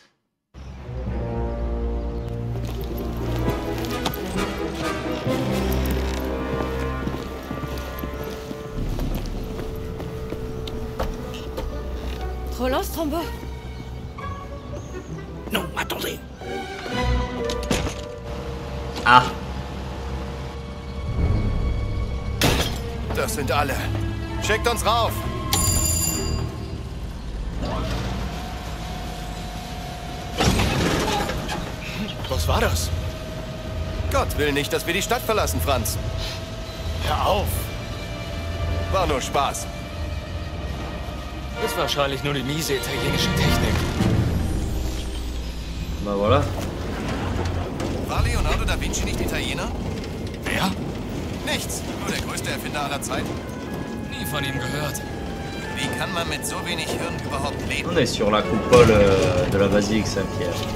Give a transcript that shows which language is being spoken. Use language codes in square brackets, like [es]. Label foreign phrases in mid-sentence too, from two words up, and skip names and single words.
[fr] Roland Strombo. Non, attendez. Ah. [de] Das sind alle. Schickt uns rauf! Was war das? Gott will nicht, dass wir die Stadt verlassen, Franz. Hör auf! War nur Spaß. Ist wahrscheinlich nur die miese italienische Technik. [fr] Bah voilà. [de] War Leonardo da Vinci nicht Italiener? Wer? Nichts. Nur der größte Erfinder aller Zeiten. Nie von ihm gehört. Wie kann man mit so wenig Hirn überhaupt leben? [fr] On est sur la coupole de la basilique Saint-Pierre.